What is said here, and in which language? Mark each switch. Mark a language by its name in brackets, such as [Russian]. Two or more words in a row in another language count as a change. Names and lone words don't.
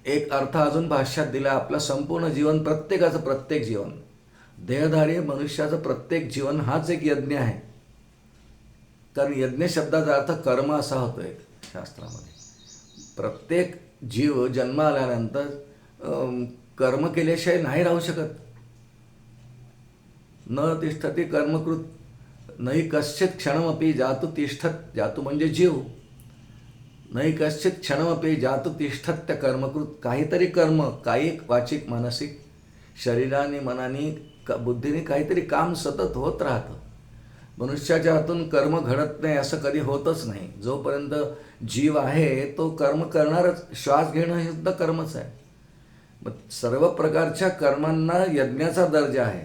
[Marathi] एक अर्थ अजून भाष्यात दिला, आपलं संपूर्ण जीवन, प्रत्येकाचं प्रत्येक जीवन, देहधारी मनुष्याचं प्रत्येक जीवन हाच एक यज्ञ आहे. कारण यज्ञ शब्दाचा अर्थ कर्म असा होतो एक शास्त्रामध्ये. प्रत्येक जीव जन्म आल्यानंतर कर्म केल्याशिवाय नाही राहू शकत. [Sanskrit] न तिष्ठती कर्मकृत नाही कश्चित क्षणमपि जातु तिष्ठत. [Marathi] जातु म्हणजे जीव. [Sanskrit] नाही कश्चित क्षणमपि जातु तिष्ठत [Marathi] त्या कर्मकृत. काहीतरी कर्म, कायिक वाचिक मानसिक, शरीराने मनाने बुद्धीने काहीतरी काम सतत होत राहतं. मनुष्याच्या हातून कर्म घडत नाही असं कधी होतच नाही. जोपर्यंत जीव आहे तो कर्म करणारच. श्वास घेणं हे सुद्धा कर्मच आहे. मग सर्व प्रकारच्या कर्मांना यज्ञाचा दर्जा आहे.